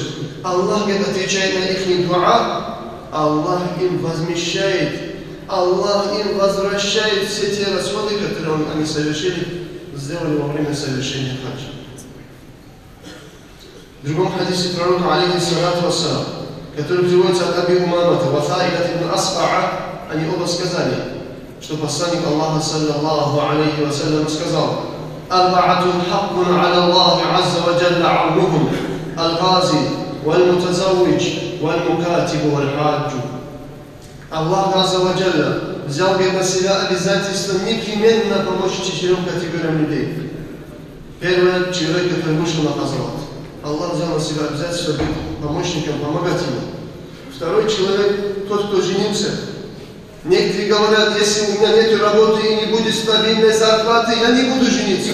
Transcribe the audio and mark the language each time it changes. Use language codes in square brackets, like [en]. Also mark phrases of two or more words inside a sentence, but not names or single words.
[ru] Аллах отвечает на их дуа, Аллах им возмещает, Аллах им возвращает все те расходы, которые они сделали во время совершения хаджа. В другом хадисе пророка, [ar] عليه الصلاة والسلام, [ru] который приводится от Аби Умамата, Вафаилат ибн Асфа'а, они оба сказали, что посланник Аллаха, [ar] صلى الله عليه وسلم, [ru] сказал: [ar] «أربعة حق على الله عز وجل عونهم الغازي والمتزوج والمكاتب والحاج». [ru] Аллах [ar] عز وجل [ru] взял на себя обязательство непременно помочь 4 категориям людей. Первый человек, который вышел на хазрат. Аллах взял на себя обязательство быть помощником, помогать ему. Второй человек, тот, кто женился. Некоторые говорят: если у меня нет работы и не будет стабильной зарплаты, я не буду жениться.